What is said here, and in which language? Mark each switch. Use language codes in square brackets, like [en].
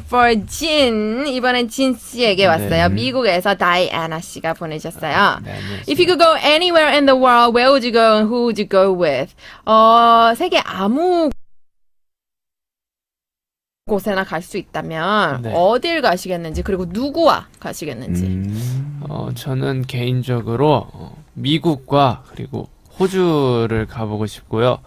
[ko] For Jin, 이번엔 진 씨에게 왔어요. 미국에서 다이애나 씨가 보내셨어요. [en] If you could go anywhere in the world, where would you go and who would you go with? [ko] 세계 아무 곳에나 갈 수 있다면 어딜 가시겠는지 그리고 누구와 가시겠는지. 저는 개인적으로 미국과 그리고 호주를 가보고 싶고요.